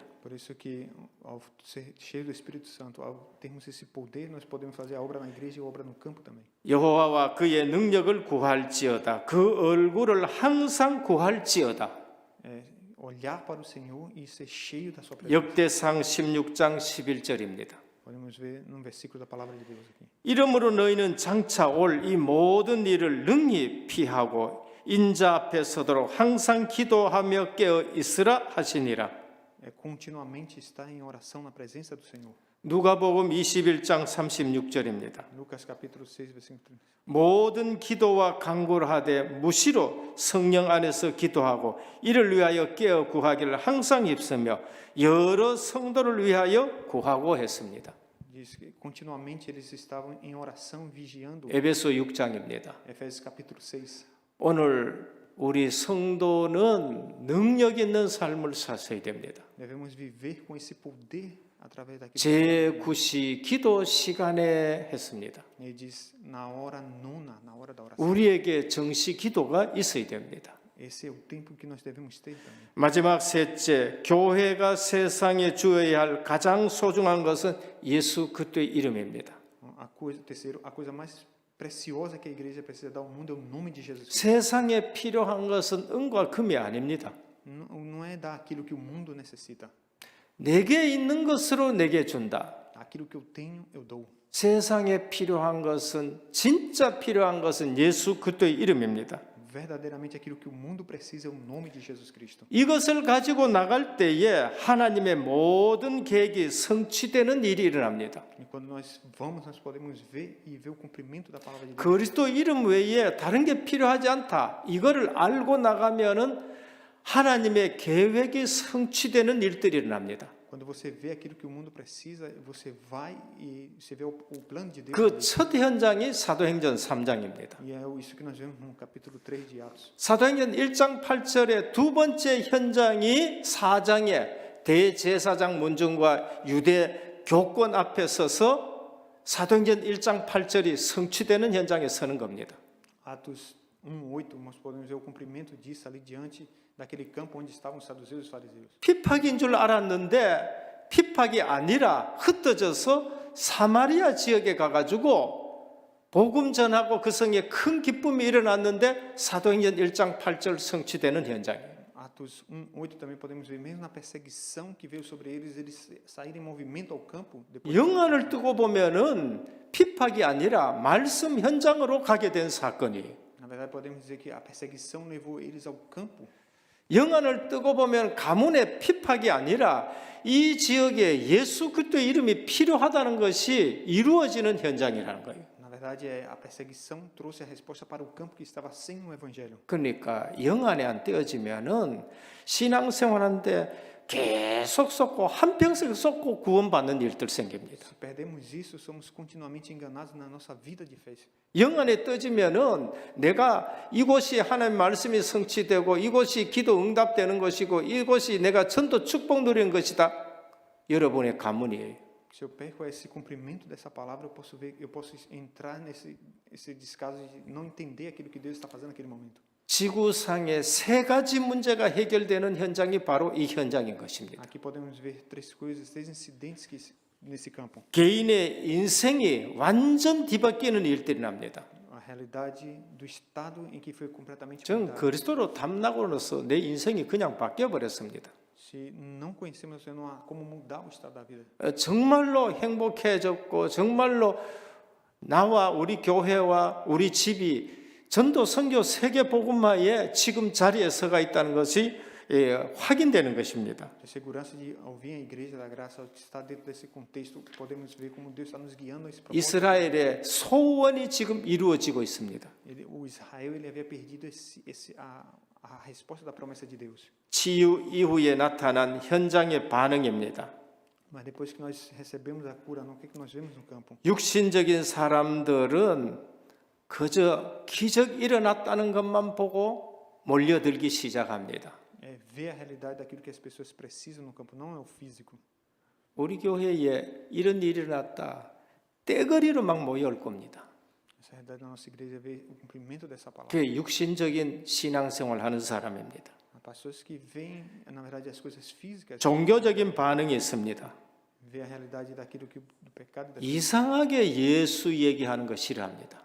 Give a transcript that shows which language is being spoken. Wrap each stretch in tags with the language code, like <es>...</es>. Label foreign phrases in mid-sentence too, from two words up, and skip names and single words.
<pt>Por isso que ao ser cheio do Espírito Santo, ao termos esse poder, nós podemos fazer a obra na igreja e a obra no campo também.</pt> <ko>여호와와 그의 능력을 구할지어다. 그 얼굴을 항상 구할지어다.</ko> <pt>Olhar para o Senhor e ser cheio da sua presença.</pt> <ko>역대상 16장 11절입니다.</ko> <pt>Podemos ver num versículo da palavra de Deus aqui.</pt> <ko>이러므로 너희는 장차 올 이 모든 일을 능히 피하고 인자 앞에 서도록 항상 기도하며 깨어 있으라 하시니라.</ko> <pt>Continuamente estar em oração na presença do Senhor.</pt> <ko>누가복음 21장 36절입니다.</ko> <pt>Lucas capítulo 6, versículo 30.</pt> <ko>모든 기도와 간구를 하되 무시로 성령 안에서 기도하고 이를 위하여 깨어 구하기를 항상 힘쓰며 여러 성도를 위하여 구하고 했습니다.</ko> <pt>Diz que continuamente eles estavam em oração vigiando.</pt> <ko>에베소 6장입니다.</ko> <pt>Efésios capítulo 6.</pt> <ko>오늘 우리 성도는 능력 있는 삶을 사셔야 됩니다.</ko> <pt>Devemos viver com esse poder através daquilo.</pt> <ko>제9시 기도 시간에 했습니다.</ko> <pt>Ele diz na hora nona, na hora da oração.</pt> <ko>우리에게 정시 기도가 있어야 됩니다.</ko> <pt>Esse é o tempo que nós devemos ter também.</pt> <ko>마지막 셋째, 교회가 세상에 주어야 할 가장 소중한 것은 예수 그리스도의 이름입니다.</ko> <pt>Terceiro, a coisa mais preciosa que a igreja precisa dar ao mundo é o nome de Jesus.</pt> <ko>세상에 필요한 것은 은과 금이 아닙니다.</ko> <pt>Não é dar aquilo que o mundo necessita.</pt> <ko>내게 있는 것으로 내게 준다.</ko> <pt>Aquilo que eu tenho, eu dou.</pt> <ko>세상에 필요한 것은 진짜 필요한 것은 예수 그리스도의 이름입니다.</ko> <pt>Verdadeiramente aquilo que o mundo precisa é o nome de Jesus Cristo.</pt> <ko>이것을 가지고 나갈 때에 하나님의 모든 계획이 성취되는 일이 일어납니다.</ko> <pt>E quando nós vamos, nós podemos ver e ver o cumprimento da palavra de Deus.</pt> <ko>그리스도 이름 외에 다른 게 필요하지 않다. 이거를 알고 나가면은 하나님의 계획이 성취되는 일들이 일어납니다.</ko> <pt>Quando você vê aquilo que o mundo precisa, você vai e você vê o plano de Deus.</pt> <ko>그 첫 현장이 사도행전 3장입니다.</ko> <pt>E é isso que nós vemos no capítulo 3 de Atos.</pt> <ko>사도행전 1장 8절의 두 번째 현장이 4장의 대제사장 문중과 유대 교권 앞에 서서 사도행전 1장 8절이 성취되는 현장에 서는 겁니다.</ko> <pt>Atos 1:8, nós podemos ver o cumprimento disso ali diante daquele campo onde estavam os saduceus e os fariseus.</pt> <ko>핍박인 줄 알았는데 핍박이 아니라 흩어져서 사마리아 지역에 가가지고 복음 전하고 그 성에 큰 기쁨이 일어났는데 사도행전 1장 8절 성취되는 현장이에요.</ko> <pt>Atos 1:8 também podemos ver mesmo na perseguição que veio sobre eles, eles saíram em movimento ao campo.</pt> <ko>영안을 뜨고 보면은 핍박이 아니라 말씀 현장으로 가게 된 사건이에요.</ko> <pt>Na verdade, podemos dizer que a perseguição levou eles ao campo.</pt> <ko>영안을 뜨고 보면 가문의 핍박이 아니라 이 지역에 예수 그리스도의 이름이 필요하다는 것이 이루어지는 현장이라는 거예요.</ko> <pt>Na verdade, a perseguição trouxe a resposta para o campo que estava sem o evangelho.</pt> <ko>그러니까 영안에 안 떼어지면은 신앙생활하는데 계속 쏟고 한평생 쏟고 구원받는 일들 생깁니다.</ko> <pt>Se perdemos isso, somos continuamente enganados na nossa vida de fé.</pt> <ko>영안에 떠지면은 내가 이곳이 하나님의 말씀이 성취되고 이곳이 기도 응답되는 것이고 이곳이 내가 전도 축복 누리는 것이다. 여러분의 가문이에요.</ko> <pt>Se eu perco esse cumprimento dessa palavra, eu posso entrar esse descaso de não entender aquilo que Deus está fazendo naquele momento.</pt> <ko>지구상의 세 가지 문제가 해결되는 현장이 바로 이 현장인 것입니다.</ko> <pt>Aqui podemos ver três coisas, três incidentes nesse campo.</pt> <ko>개인의 인생이 완전 뒤바뀌는 일들이 납니다.</ko> <pt>A realidade do estado em que foi completamente</pt> <ko>전</ko> <pt>mudado.</pt> <ko>그리스도로 담나고로서 내 인생이 그냥 바뀌어 버렸습니다.</ko> <pt>Se não conhecemos, não há como mudar o estado da vida.</pt> <ko>정말로 행복해졌고 정말로 나와 우리 교회와 우리 집이 전도 선교 세계 복음화에 지금 자리에 서가 있다는 것이 확인되는 것입니다.</ko> <pt>A segurança de ao vir a igreja da graça, ao estar dentro desse contexto, podemos ver como Deus está nos guiando a esse propósito.</pt> <ko>이스라엘의 소원이 지금 이루어지고 있습니다.</ko> <pt>O Israel ele havia perdido a resposta da promessa de Deus.</pt> <ko>치유 이후에 나타난 현장의 반응입니다.</ko> <pt>Mas depois que nós recebemos a cura, o que nós vemos no campo?</pt> <ko>육신적인 사람들은 그저 기적 일어났다는 것만 보고 몰려들기 시작합니다.</ko> <pt>É ver a realidade daquilo que as pessoas precisam no campo, não é o físico.</pt> <ko>우리 교회에 이런 일이 일어났다. 떼거리로 막 모여올 겁니다.</ko> <pt>Essa realidade da nossa igreja é ver o cumprimento dessa palavra.</pt> <ko>그게 육신적인 신앙생활 하는 사람입니다.</ko> <pt>Há pessoas que veem, na verdade, as coisas físicas,</pt> <ko>종교적인 반응이 있습니다.</ko> <pt>ver a realidade daquilo que do pecado.</pt> <ko>이상하게 예수 얘기하는 거 싫어합니다.</ko>